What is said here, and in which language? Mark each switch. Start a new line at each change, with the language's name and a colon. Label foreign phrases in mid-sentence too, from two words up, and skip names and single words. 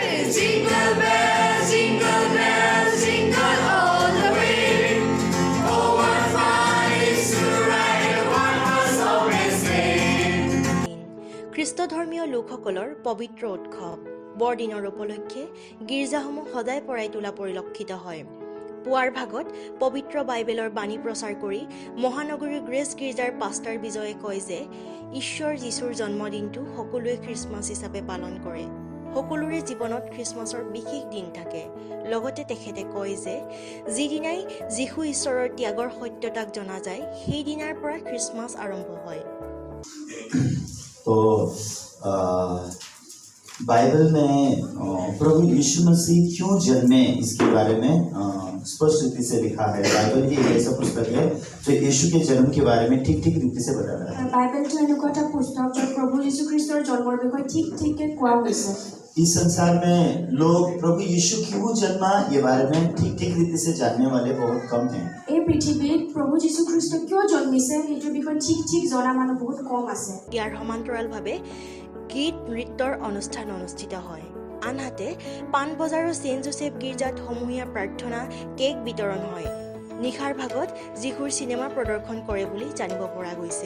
English: bells, jingle all the way. Oh, what fun it is to ride a one-horse open sleigh.
Assamese: খ্ৰীষ্ট ধৰ্মীয় লোকসকলৰ পবিত্ৰ উৎসৱ বৰদিনৰ উপলক্ষে গীৰ্জাসমূহ সদায় পৰাই তোলা পৰিলক্ষিত হয়। পুৱাৰ ভাগত পবিত্ৰ বাইবেলৰ বাণী প্ৰচাৰ কৰি মহানগৰীৰ গ্ৰেছ গীৰ্জাৰ পাষ্টাৰ বিজয়ে কয় যে ঈশ্বৰ যীশুৰ জন্মদিনটো সকলোৱে খ্ৰীষ্টমাছ হিচাপে পালন কৰে। সকলোৰে জীৱনত খ্ৰীষ্টমাছৰ বিশেষ দিন থাকে। লগতে তেখেতে কয় যে যিদিনাই যীশু ঈশ্বৰৰ ত্যাগৰ সত্যতাক জনা যায় সেই দিনাৰ পৰা খ্ৰীষ্টমাছ আৰম্ভ হয়।
Hindi: तो बाइबल में प्रभु यीशु मसीह क्यों जन्मे इसके बारे में स्पष्ट रीति से लिखा है। बाइबल की एक ऐसा पुस्तक है जो यीशु के जन्म के बारे में ठीक रीति से बता रहा है। बाइबल तो
Assamese: এনেকুৱা এটা পুস্তক য'ত প্ৰভু যীশু খ্ৰীষ্টৰ জন্মৰ বিষয়ে ঠিককে কোৱা হৈছে।
Hindi: इस संसार में लोग प्रभु यीशु क्यों जन्मा ये बारे में ठीक रीति से जानने वाले बहुत कम हैं।
Assamese: এই পৃথিৱীত প্ৰভু যীশু খ্ৰীষ্ট কিয় জন্মিছে এইটোৰ বিষয়ে ঠিক জনা মানুহ বহুত কম আছে। ইয়াৰ সমান্তৰালভাৱে গীত নৃত্যৰ অনুষ্ঠান অনুষ্ঠিত হয়। আনহাতে পাণবজাৰৰ ছেইণ্ট জোচেফ গীৰ্জাত সমূহীয়া প্ৰাৰ্থনা কেক বিতৰণ হয়। নিশাৰ ভাগত যীশুৰ চিনেমা প্ৰদৰ্শন কৰে বুলি জানিব পৰা গৈছে।